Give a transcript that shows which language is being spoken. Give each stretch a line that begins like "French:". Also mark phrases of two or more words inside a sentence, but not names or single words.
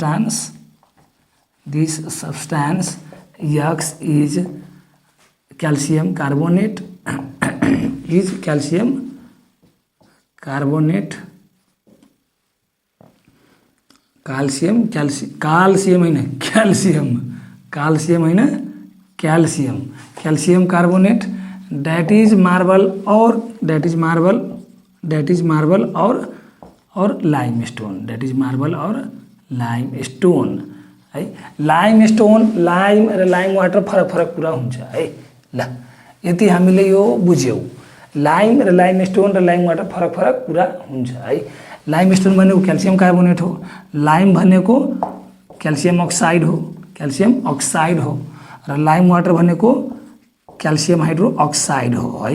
English: substance X is calcium carbonate is calcium carbonate, calcium होइन calcium carbonate, that is marble और लाइमस्टोन, that is marble और लाइमस्टोन है। लाइमस्टोन,
Nepali: लाइम र
English: lime water
Nepali: फरक कुरा हुन्छ है। ल यति हामीले यो बुझ्यौँ, लाइम र लाइमस्टोन र
English: lime water
Nepali: फरक कुरा हुन्छ है। लाइमस्टोन भनेको
English: calcium carbonate
Nepali: हो, लाइम भनेको
English: calcium oxide
Nepali: हो र
English: lime water
Nepali: भनेको
English: calcium hydroxide
Nepali: हो है।